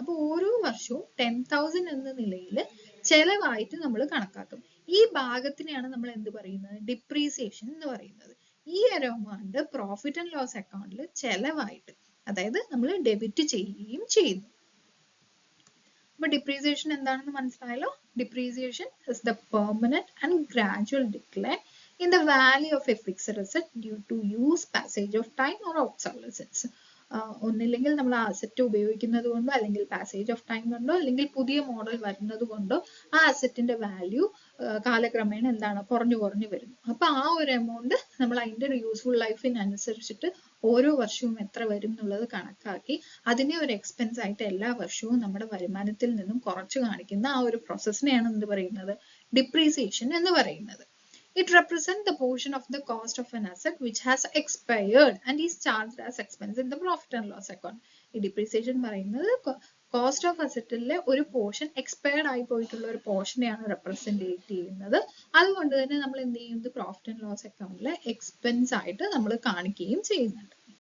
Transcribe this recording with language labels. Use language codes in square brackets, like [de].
[ml] അപ്പൊ ഓരോ വർഷവും 10,000 എന്ന നിലയിൽ ചെലവായിട്ട് നമ്മൾ കണക്കാക്കും. ഈ ഭാഗത്തിനെയാണ് നമ്മൾ എന്ത് പറയുന്നത്, ഡിപ്രീസിയേഷൻ എന്ന് പറയുന്നത്. ഈ ഒരു എമൗണ്ട് പ്രോഫിറ്റ് ആൻഡ് ലോസ് അക്കൗണ്ടിൽ ചെലവായിട്ട്, അതായത് നമ്മൾ ഡെബിറ്റ് ചെയ്യുകയും ചെയ്യുന്നു. അപ്പൊ ഡിപ്രീസിയേഷൻ എന്താണെന്ന് മനസ്സിലായല്ലോ. [en] Depreciation is the permanent and gradual decline in the value of a fixed asset due to use, passage of time or obsolescence. [ml] ഒന്നില്ലെങ്കിൽ നമ്മൾ ആ അസറ്റ് ഉപയോഗിക്കുന്നത് കൊണ്ടോ അല്ലെങ്കിൽ പാസേജ് ഓഫ് ടൈം കൊണ്ടോ അല്ലെങ്കിൽ പുതിയ മോഡൽ വരുന്നത് കൊണ്ടോ ആ അസറ്റിന്റെ വാല്യൂ കാലക്രമേണ എന്താണ് കുറഞ്ഞു വരുന്നു. അപ്പൊ ആ ഒരു എമൗണ്ട് നമ്മൾ അതിന്റെ യൂസ്ഫുൾ ലൈഫിനനുസരിച്ചിട്ട് ഓരോ വർഷവും എത്ര വരും എന്നുള്ളത് കണക്കാക്കി അതിനെ ഒരു എക്സ്പെൻസ് ആയിട്ട് എല്ലാ വർഷവും നമ്മുടെ വരുമാനത്തിൽ നിന്നും കുറച്ച് കാണിക്കുന്ന ആ ഒരു പ്രോസസ്സിനെയാണ് എന്ത് പറയുന്നത്, ഡിപ്രീസിയേഷൻ എന്ന് പറയുന്നത്. [en] It represents the portion of the cost of an asset which has expired and is charged as expense in the profit and loss account. [ml] ഈ ഡിപ്രീസിയേഷൻ പറയുന്നത് കോസ്റ്റ് ഓഫ് അസറ്റിലെ ഒരു പോർഷൻ എക്സ്പയർഡ് ആയി പോയിട്ടുള്ള ഒരു പോർഷനെയാണ് റെപ്രസെന്റ് ചെയ്യുന്നത്. അതുകൊണ്ട് തന്നെ നമ്മൾ എന്ത് ചെയ്യുന്നത്, പ്രോഫിറ്റ് ആൻഡ് ലോസ് അക്കൗണ്ടിലെ എക്സ്പെൻസ് ആയിട്ട് നമ്മൾ കാണിക്കുകയും ചെയ്യുന്നുണ്ട്.